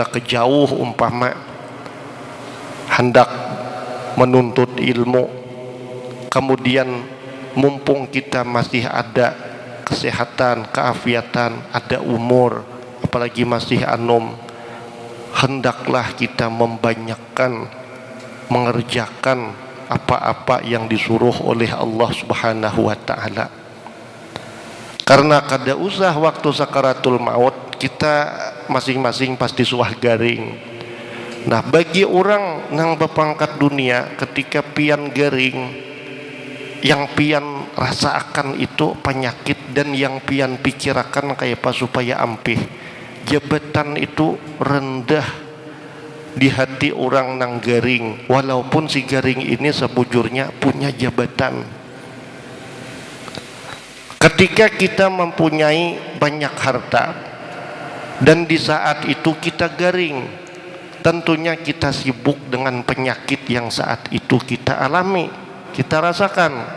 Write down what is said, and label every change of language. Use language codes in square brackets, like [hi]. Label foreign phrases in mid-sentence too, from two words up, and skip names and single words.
[id] ke jauh umpama hendak menuntut ilmu, kemudian mumpung kita masih ada kesehatan, keafiatan, ada umur, apalagi masih anum, hendaklah kita membanyakkan mengerjakan apa-apa yang disuruh oleh Allah [ar] سبحانه وتعالى. [bjn] Karena kada usah waktu sakaratul maut kita masing-masing pasti suah garing. Nah, bagi orang nang berpangkat dunia, ketika pian garing, yang pian rasakan itu penyakit, dan yang pian pikirakan kayak apa supaya ampih. Jabatan itu rendah di hati orang nang garing, walaupun si garing ini sebujurnya punya jabatan. [id] Ketika kita mempunyai banyak harta dan di saat itu kita garing, tentunya kita sibuk dengan penyakit yang saat itu kita alami, kita rasakan.